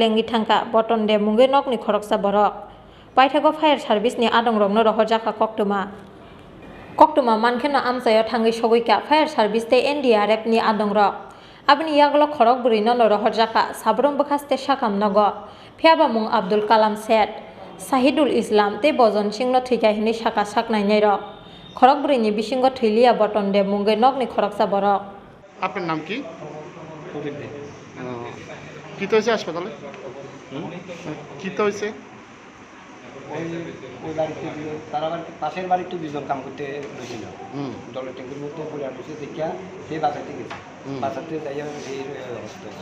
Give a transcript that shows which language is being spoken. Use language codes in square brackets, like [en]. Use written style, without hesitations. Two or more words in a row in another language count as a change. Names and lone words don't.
[trp] lengai thangka boton de mungai nok ni khoroksa borok paithago [en] fire service [trp] ni adong rok no rohorjaka koktuma mankheno amsayo thangai sogoika [en] fire service [trp] te NDRF ni adong rok Abni yaglo khorok burino no rohorjaka sabrom bukhaste sakam nogo phiaba mung Abdul Kalam Set Shahidul Islam te Bojon Singh no thika hini saka saknai nei ro khorok burini bisingo thiliya boton de mungai nokni khoroksa borok [bn] আপনার নাম কি কি তো হয়েছে হাসপাতালে কি তো হয়েছে ওই বাড়িতে তারা বাড়িতে পাশের বাড়িতে দুজন কাম করতে গেছিল জলের ট্যাঙ্কির মধ্যে পড়ে আসছে দেখিয়া সে বাঁচাতে গেছে বাঁচাতে যাই এই অবস্থা হয়েছে